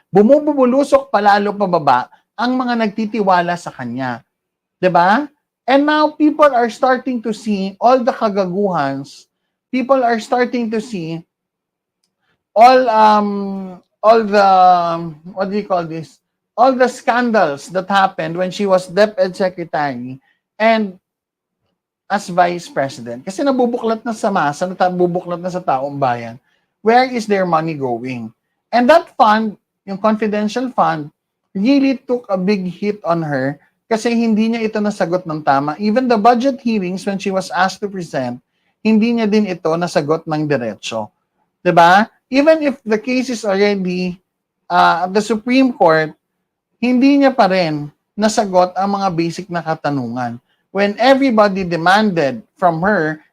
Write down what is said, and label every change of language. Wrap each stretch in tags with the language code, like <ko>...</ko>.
<tl>Bumubulusok palalo pababa ang mga nagtitiwala sa kanya. 'Di ba?</tl> <en>And now people are starting to see all the kagaguhans. People are starting to see all the what do you call this? All the scandals that happened when she was DepEd secretary and as vice president.</en> <tl>Kasi nabubuklat na sa masa, nabubuklat na sa taong bayan.</tl> <en>Where is their money going? And that fund, yung confidential fund, really took a big hit on her</en> <tl>kasi hindi niya ito nasagot ng tama.</tl> <en>Even the budget hearings when she was asked to present,</en> <tl>hindi niya din ito nasagot ng diretso.</tl> <en>'Di ba? Even if the case is already at the Supreme Court,</en> <tl>hindi niya pa rin nasagot ang mga basic na katanungan.</tl> <en>When everybody demanded from her</en>